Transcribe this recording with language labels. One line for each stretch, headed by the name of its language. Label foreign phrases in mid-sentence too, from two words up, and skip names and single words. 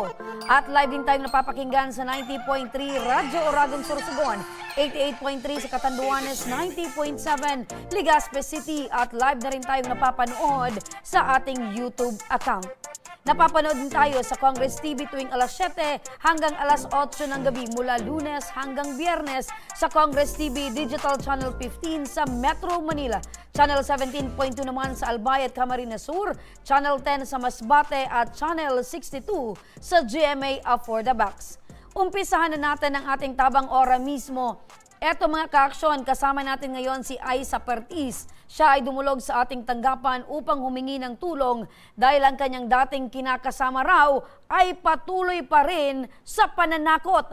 Filipino: At live din tayong napapakinggan sa 90.3 Radyo Oragon Sorsogon, 88.3 sa Catanduanes, 90.7 Legazpi City at live na rin tayong napapanood sa ating YouTube account. Napapanood din tayo sa Congress TV tuwing alas 7 hanggang alas 8 ng gabi mula Lunes hanggang Biyernes sa Congress TV Digital Channel 15 sa Metro Manila, Channel 17.2 naman sa Albay at Camarines Sur, Channel 10 sa Masbate at Channel 62 sa GMA For the Box. Umpisahan na natin ang ating tabang ora mismo. Eto mga ka-aksyon, kasama natin ngayon si Aiza Pertiz. Siya ay dumulog sa ating tanggapan upang humingi ng tulong dahil ang kanyang dating kinakasama raw ay patuloy pa rin sa pananakot.